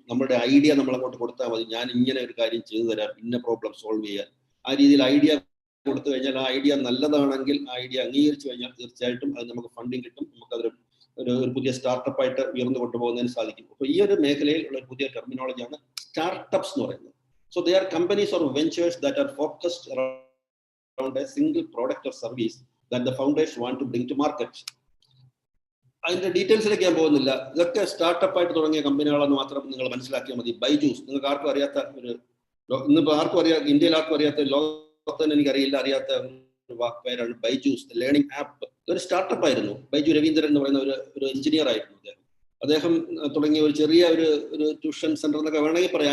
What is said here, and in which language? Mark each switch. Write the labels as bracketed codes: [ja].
[ml] നമ്മുടെ ഐഡിയ നമ്മൾ അങ്ങോട്ട് കൊടുത്താൽ മതി, ഞാൻ ഇങ്ങനെ ഒരു കാര്യം ചെയ്തു തരാം, ഇന്ന പ്രോബ്ലം സോൾവ് ചെയ്യാൻ. ആ രീതിയിൽ ഐഡിയ കൊടുത്തു കഴിഞ്ഞാൽ ആ ഐഡിയ നല്ലതാണെങ്കിൽ ആ ഐഡിയ അംഗീകരിച്ചു കഴിഞ്ഞാൽ തീർച്ചയായിട്ടും അത് നമുക്ക് ഫണ്ടിങ് കിട്ടും. നമുക്കതൊരു ഒരു പുതിയ സ്റ്റാർട്ടപ്പ് ആയിട്ട് ഉയർന്നു കൊണ്ടുപോകുന്നതിന് സാധിക്കും. അപ്പോൾ ഈ ഒരു മേഖലയിൽ ഉള്ള ഒരു പുതിയ ടെർമിനോളജിയാണ് സ്റ്റാർട്ടപ്സ് എന്ന് പറയുന്നത്. [en] So they are companies or ventures that are focused around a single product or service that the founders want to bring to market. [ml] അതിന്റെ ഡീറ്റെയിൽസിലേക്ക് ഞാൻ പോകുന്നില്ല. ഇതൊക്കെ സ്റ്റാർട്ടപ്പ് ആയിട്ട് തുടങ്ങിയ കമ്പനികളെന്ന് മാത്രം നിങ്ങൾ മനസ്സിലാക്കിയാൽ മതി. ബൈജൂസ്, നിങ്ങൾക്ക് ആർക്കും അറിയാത്ത ഇന്നിപ്പോൾ ആർക്കും അറിയാത്ത, ഇന്ത്യയിൽ ആർക്കും അറിയാത്ത, ലോകത്തിന് എനിക്കറിയില്ല അറിയാത്ത ഒരു പേരാണ് ബൈജൂസ്, ലേണിംഗ് ആപ്പ്. ഇതൊരു സ്റ്റാർട്ടപ്പ് ആയിരുന്നു. ബൈജു രവീന്ദ്രൻ എന്ന് പറയുന്ന ഒരു എഞ്ചിനീയർ ആയിരുന്നു അദ്ദേഹം തുടങ്ങിയ ഒരു ചെറിയ ഒരു ട്യൂഷൻ സെന്റർ എന്നൊക്കെ വേണമെങ്കിൽ പറയാം.